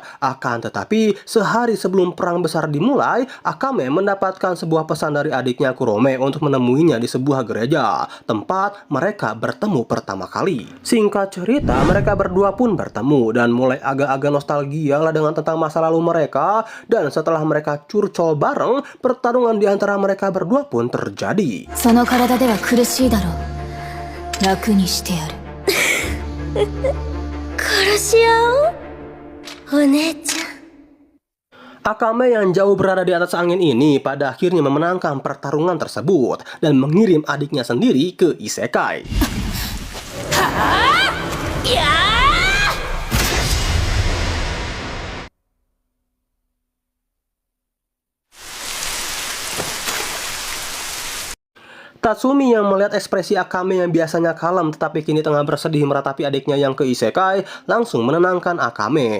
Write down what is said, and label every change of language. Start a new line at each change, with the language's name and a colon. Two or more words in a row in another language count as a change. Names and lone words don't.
Indonesian: Akan tetapi sehari sebelum perang besar dimulai, Akame mendapatkan sebuah pesan dari adiknya Kurome untuk menemuinya di sebuah gereja, tempat mereka bertemu pertama kali. Singkat cerita, mereka berdua pun bertemu dan mulai agak-agak nostalgia lah dengan tentang masa lalu mereka. Dan setelah mereka curcol bareng, pertarungan di antara mereka berdua pun terjadi.
Japanese: その体では苦しいだろう。楽にしてやる。殺し合おう、お姉ちゃん。
Indonesian: Akame yang jauh berada di atas angin ini pada akhirnya memenangkan pertarungan tersebut dan mengirim adiknya sendiri ke isekai. Tatsumi yang melihat ekspresi Akame yang biasanya kalem tetapi kini tengah bersedih meratapi adiknya yang ke isekai, langsung menenangkan Akame.